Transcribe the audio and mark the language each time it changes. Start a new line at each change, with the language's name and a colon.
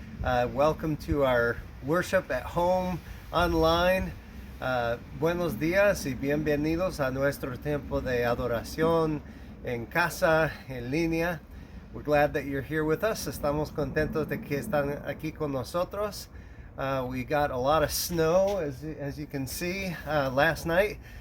English: Welcome to our worship at home, online.
Spanish: Buenos días y bienvenidos a nuestro tiempo de adoración en casa, en línea.
English: We're glad that you're here with us.
Spanish: Estamos contentos de que están aquí con nosotros.
English: We got a lot of snow, as you can see, last night.